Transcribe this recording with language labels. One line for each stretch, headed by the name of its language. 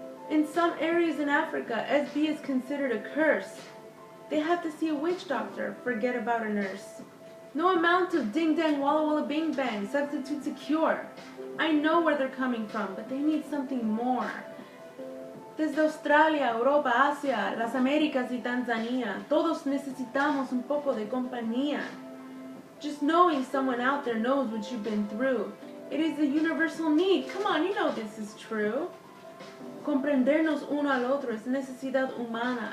English: In some areas in Africa, SB is considered a curse. They have to see a witch doctor, forget about a nurse. No amount of ding-dang, walla-walla, bing-bang substitutes a cure. I know where they're coming from, but they need something more.
Spanish: Desde Australia, Europa, Asia, las Américas y Tanzania, todos necesitamos un poco de compañía.
English: Just knowing someone out there knows what you've been through. It is a universal need. Come on, you know this is true.
Spanish: Comprendernos uno al otro es necesidad humana.